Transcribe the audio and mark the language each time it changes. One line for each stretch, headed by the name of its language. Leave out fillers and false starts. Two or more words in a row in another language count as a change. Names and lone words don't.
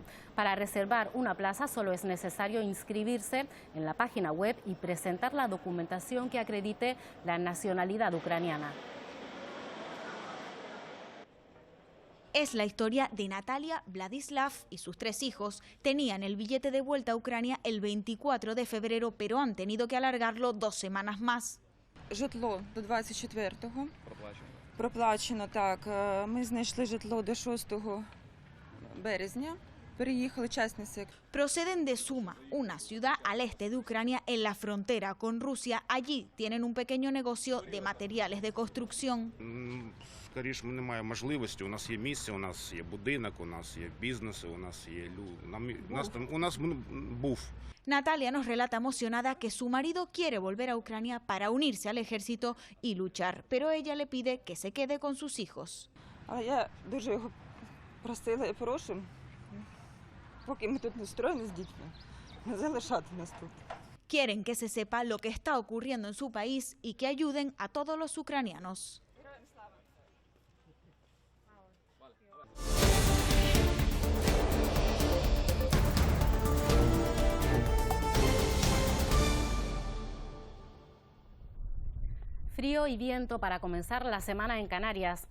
Spanish: Para reservar una plaza solo es necesario inscribirse en la página web y presentar la documentación que acredite la nacionalidad ucraniana. Es la historia de Natalia, Vladislav y sus 3 hijos. Tenían el billete de vuelta a Ucrania el 24 de febrero, pero han tenido que alargarlo 2 semanas más.
Ukrainian: Житло до 24-го. Проплачено, так. Ми знайшли житло до 6 березня. Переїхали частний сектор.
Spanish: Proceden de Suma, una ciudad al este de Ucrania en la frontera con Rusia. Allí tienen un pequeño negocio de materiales de construcción.
Ukrainian: Скоріше, немає можливості. У нас є місце, у нас є будинок, у нас є бізнес, у нас є люди. У нас був.
Spanish: Natalia nos relata emocionada que su marido quiere volver a Ucrania para unirse al ejército y luchar, pero ella le pide que se quede con sus hijos.
Ukrainian: Але я дуже його просила і прошу, поки ми тут не встроєні з дітьми, не залишати нас тут.
Spanish: Quieren que se sepa lo que está ocurriendo en su país y que ayuden a todos los ucranianos. Frío y viento para comenzar la semana en Canarias.